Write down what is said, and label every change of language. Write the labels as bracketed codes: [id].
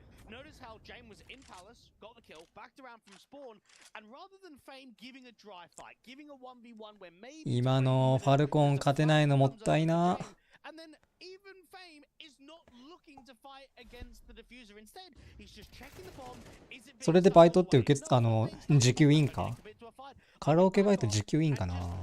[en] Notice how Jame was in Palace, got the kill, backed around from spawn, and rather than Fame giving a dry fight, giving a 1v1 where maybe [ja] 今のファルコン勝てないのもったいな。 [en] and then even Fame is not looking to fight against the diffuser. Instead, he's just checking the bomb. Is it [ja] それでバイトって時給いいんか？カラオケバイト時給いいんかな？